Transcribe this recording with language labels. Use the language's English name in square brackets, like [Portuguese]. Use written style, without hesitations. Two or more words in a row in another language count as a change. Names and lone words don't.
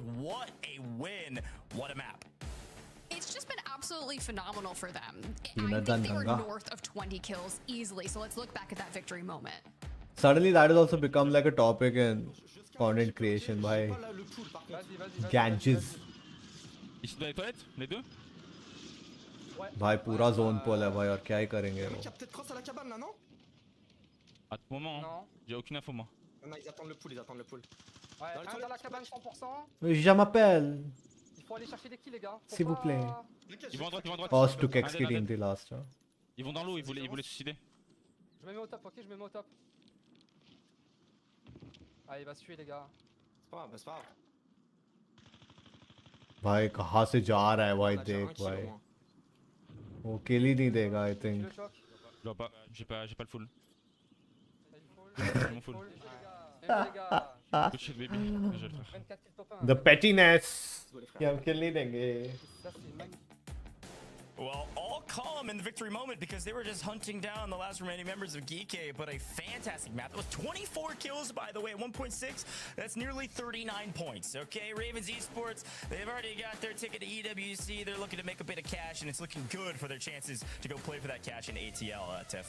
[English] What a win. What a map. It's just been absolutely phenomenal for them. Tina I think they were Danga. north of 20 kills easily, so let's look back at that victory moment. Suddenly that has also become like a topic in content creation by Ganges. [French] Ici dans les toilettes, les deux? [Hindi] भाई पूरा [English] zone pull [Hindi] है भाई और क्या ही करेंगे वो. [French] Peut-être cross à la cabane là, non? À tout moment, hein. J'ai aucune info moi. Non, ils attendent le pool, ils attendent le pool. Ouais, un dans la cabane 100%. Je m'appelle. Il faut aller chercher des kills, les gars. S'il vous plaît. Ils vont à droite, ils vont à droite. [Hindi] Oz took X की team थी last. [French] Ils vont dans l'eau, ils voulaient se suicider. Je me mets au top, ok? Je me mets au top. Ah, il va se tuer, les gars. C'est pas grave, c'est pas grave. [Hindi] भाई कहाँ से जा रहा है भाई [French] On a déjà [Hindi] देख [French] un kill au [Hindi] भाई [French] moins. [Hindi] वो किल ही नहीं देगा [English] I think [French] Je vois pas, j'ai pas le full. Mon full. [English] Good shit baby, [French] je vais le faire. 24 kills top 1. [English] the pettiness [Hindi] कि हम किल नहीं देंगे [French] Ça, c'est magnifique. [English] Well, all calm in the victory moment because they were just hunting down the last remaining members of Geekay, but a fantastic map. That was 24 kills, by the way, at 1.6. That's nearly 39 points, okay? Ravens Esports, they've already got their ticket to EWC. They're looking to make a bit of cash, and it's looking good for their chances to go play for that cash in ATL, Tiff.